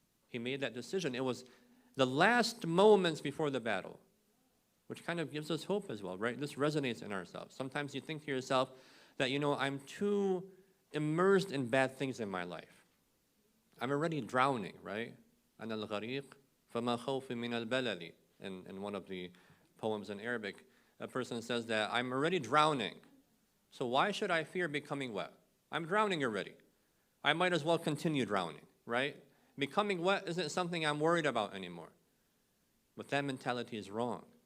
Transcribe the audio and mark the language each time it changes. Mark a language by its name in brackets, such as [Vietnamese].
[English] He made that decision. It was the last moments before the battle. which kind of gives us hope as well, right? This resonates in ourselves. Sometimes you think to yourself that, I'm too immersed in bad things in my life. I'm already drowning, right? [Arabic] أنا الغريق فما خوفي من البلل. [English] In one of the poems in Arabic, a person says that I'm already drowning. So why should I fear becoming wet? I'm drowning already. I might as well continue drowning, right? Becoming wet isn't something I'm worried about anymore. But that mentality is wrong.